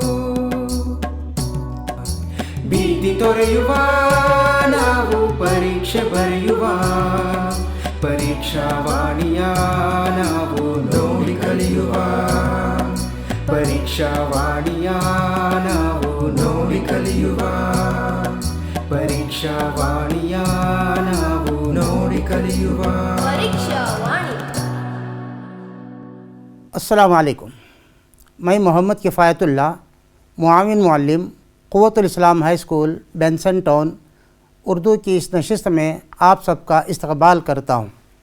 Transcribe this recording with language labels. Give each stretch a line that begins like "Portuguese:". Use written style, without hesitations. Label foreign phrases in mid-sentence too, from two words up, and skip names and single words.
Kannada: ಭೀತಿ ತೊರೆಯುವ ನಾವು ಪರೀಕ್ಷೆ ಬರೆಯುವ ಪರೀಕ್ಷಾವಾಣಿಯ ನಾವು ನೋಡಿ ಕಲಿಯುವ. ಪರೀಕ್ಷಾವಾಣಿಯ ನಾವು ನೋಡಿ ಕಲಿಯುವ. ಪರೀಕ್ಷಾವಾಣಿಯ ನಾವು ನೋಡಿ ಕಲಿಯುವ.
Urdu: السلام علیکم. میں محمد کفایت اللہ، معاون معلم قوۃ الاسلام ہائی اسکول بینسن ٹاؤن، اردو کی اس نشست میں آپ سب کا استقبال کرتا ہوں.